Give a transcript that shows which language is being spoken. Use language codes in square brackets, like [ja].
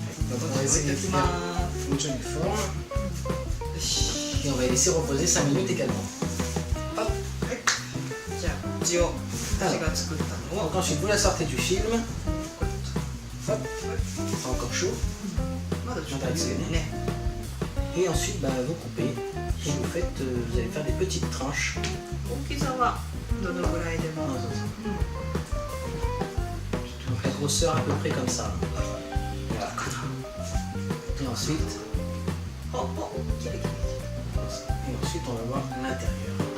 [fr] Donc, on va essayer de faire une jolie forme. Et on va laisser reposer 5 minutes également. Hop. [ja] じゃあ、一応私が作ったのを。 [fr] Donc, ensuite, vous la sortez du film. Hop. C'est encore chaud. [ja] まだだちょっと言うね。 [fr] Et ensuite, bah, vous coupez et vous faites, vous allez faire des petites tranches. [ja] 大きさはどのぐらいでも。 [fr] Donc la grosseur à peu près comme ça. Voilà. Et ensuite, [ja] おお、きれいきれい。 [fr] et ensuite on va voir l'intérieur.